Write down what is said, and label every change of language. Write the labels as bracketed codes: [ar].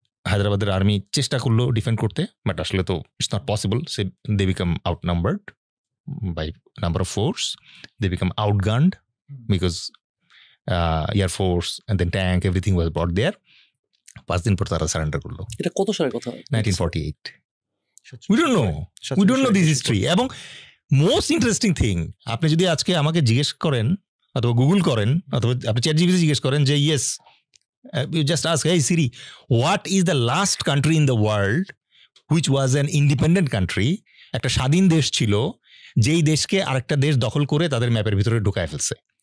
[bn] হায়দ্রাবাদের আর্মি চেষ্টা করলো ডিফেন্ড করতে, বাট আসলে তো [en] It's not possible. সে they became outnumbered by number of force, they became outgunned because air force and then tank everything was brought there. [bn] 5 দিন পর তারা সারেন্ডার করলো, এটা কত সালের কথা? 1948। [en] We don't know this history. [bn] এবং [en] most interesting thing, [bn] আপনি যদি আজকে আমাকে জিজ্ঞেস করেন অথবা গুগল করেন অথবা আপনি চ্যাট জিপিটি জিজ্ঞেস করেন যে [en] yes, you just ask, hey Siri, what is the last country in the world which was an independent country, [bn] একটা স্বাধীন দেশ ছিল যেই দেশকে আরেকটা দেশ দখল করে তাদের ম্যাপের ভিতরে ঢুকায় ফেলছে।